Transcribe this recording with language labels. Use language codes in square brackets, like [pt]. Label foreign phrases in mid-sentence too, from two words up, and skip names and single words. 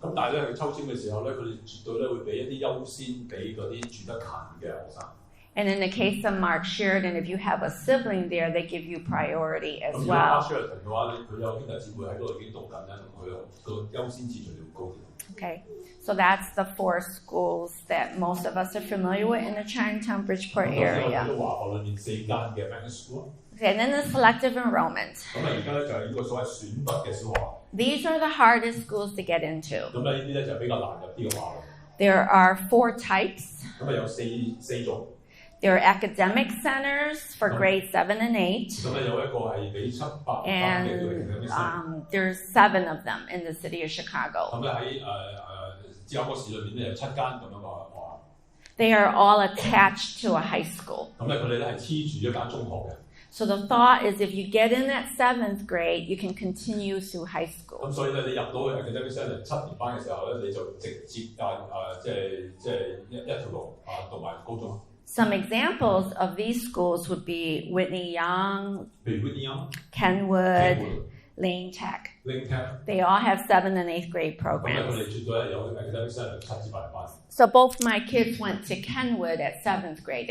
[yue] 咁但係咧，佢抽籤嘅時候咧，佢哋絕對咧會俾一啲優先俾嗰啲住得近嘅學生。 [en] And in the case of Mark Sheridan, if you have a sibling there, they give you priority as [yue] 咁如果 Mark [en] well. [yue] Sheridan 嘅話，佢有兄弟姊妹喺嗰度已經讀緊咧，咁佢個優先次序就會高啲。 [en] Okay, so that's the 4 schools that most of us are familiar with in the Chinatown Bridgeport [yue] 咁 [en] area. [yue] 喺華學裏面4間嘅 [en] magnet school。 Okay, and then the selective enrollment. [yue] 咁而家咧就係呢個所謂選拔嘅小學。 [en] These are the hardest schools to get into. [yue] 咁咧呢啲咧就比較難入啲嘅學校。 [en] There are 4 types. [yue] 咁有四種。 [en] There are academic centers for grades 7 and 8. [yue] 咁咧有一個係俾7、8班嘅叫 [en] academic center。 There's 7 of them in the city of Chicago. [yue] 咁咧喺芝加哥市裏面咧有7間咁樣嘅學校。 [en] They are all attached to a high school. [yue] 咁咧佢哋咧係黐住一間中學嘅。 [en] So the thought is if you get in at 7th grade, you can continue through high school. [yue] 咁所以咧你入到去 [en] academic center [yue] 7年班嘅時候咧，你就直接即係一條路讀埋高中。 [en] Some examples of these schools would be Whitney Young, Kenwood, Lane Tech. They all have 7th and 8th grade programs. So both my kids went to Kenwood at 7th grade.